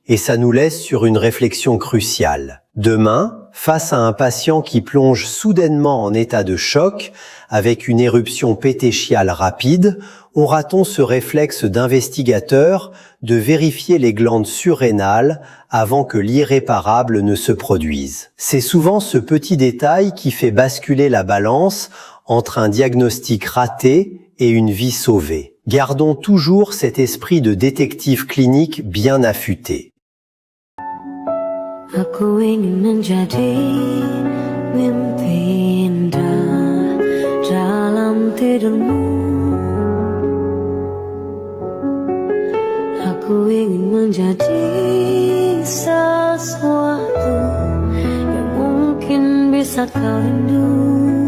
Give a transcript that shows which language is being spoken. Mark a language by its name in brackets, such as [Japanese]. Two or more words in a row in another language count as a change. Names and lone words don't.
[French] Et ça nous laisse sur une réflexion cruciale. Demain, face à un patient qui plonge soudainement en état de choc, avec une éruption pétéchiale rapide, aura-t-on ce réflexe d'investigateur de vérifier les glandes surrénales avant que l'irréparable ne se produise? C'est souvent ce petit détail qui fait basculer la balance entre un diagnostic raté et une vie sauvée. Gardons toujours cet esprit de détective clinique bien affûté. [Indonesian] Aku ingin menjadi mimpi indah dalam tidurmu. Aku ingin menjadi sesuatu yang mungkin bisa kau rindu.